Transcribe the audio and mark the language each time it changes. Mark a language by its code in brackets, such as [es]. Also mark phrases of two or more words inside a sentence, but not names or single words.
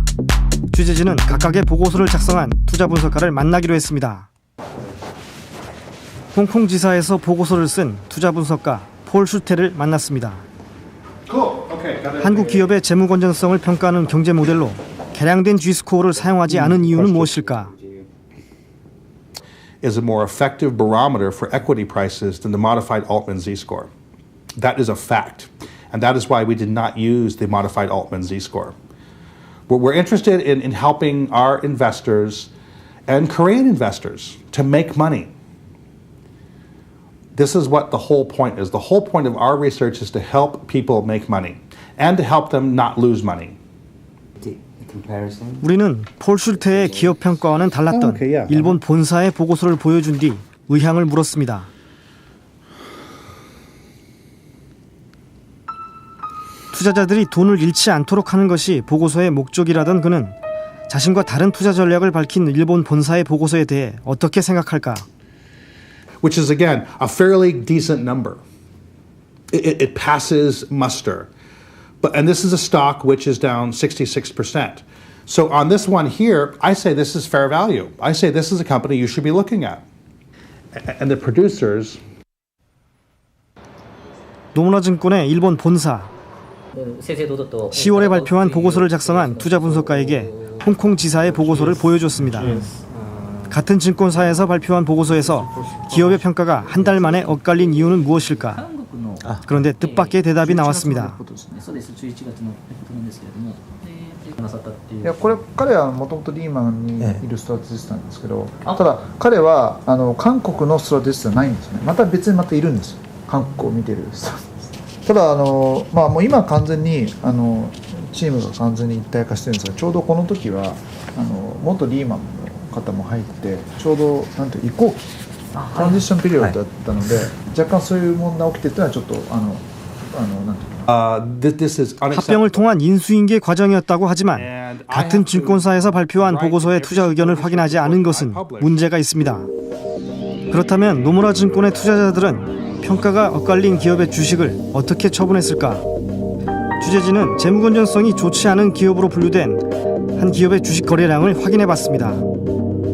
[ko] 취재진은 각각의 보고서를 작성한 투자 분석가를 만나기로 했습니다. 홍콩지사에서 보고서를 쓴 투자 분석가 폴 슈테를 만났습니다. 한국 기업의 재무 건전성을 평가하는 경제 모델로 개량된 G스코어를 사용하지 않은 이유는 무엇일까? [en] Is a more effective barometer for equity prices than the modified Altman Z-score. That is a fact, and that is why we did not use the modified Altman Z-score. We're interested in helping our investors and Korean investors to make money. This is what the whole point is. The whole point of our research is to help people make money and to help them not lose money. [ko] 우리는 폴 슐테의 기업 평가와는 달랐던 일본 본사의 보고서를 보여준 뒤 의향을 물었습니다. 투자자들이 돈을 잃지 않도록 하는 것이 보고서의 목적이라던 그는 자신과 다른 투자 전략을 밝힌 일본 본사의 보고서에 대해 어떻게 생각할까? [en] Which is again a fairly decent number. It passes muster. And this is a stock which is down 66%. So on this one here, I say this is fair value. I say this is a company you should be looking at. And the producers. [ko] 노무라증권의 일본 본사. 10월에 발표한 보고서를 작성한 투자 분석가에게 홍콩지사의 보고서를 보여줬습니다. 같은 증권사에서 발표한 보고서에서 기업의 평가가 한 달 만에 엇갈린 이유는 무엇일까? 그런데 뜻밖의 대답이 나왔습니다. [ja] いやこれ彼はもともとリーマンにいるストラテジストなんですけど、ただ彼は韓国のストラテジストじゃないんですね。また別にまたいるんですよ。韓国を見てるストラテジスト。ただまあもう今完全にチームが完全に一体化してるんですが、ちょうどこの時は元リーマンの方も入ってちょうどなんて移行期 [en] transition period [ja] だったので、若干そういう問題起きてっていうのはちょっとなんていうか。 [ko] 합병을 통한 인수인계 과정이었다고 하지만 같은 증권사에서 발표한 보고서의 투자 의견을 확인하지 않은 것은 문제가 있습니다. 그렇다면 노무라 증권의 투자자들은 평가가 엇갈린 기업의 주식을 어떻게 처분했을까? 취재진은 재무 건전성이 좋지 않은 기업으로 분류된 한 기업의 주식 거래량을 확인해봤습니다.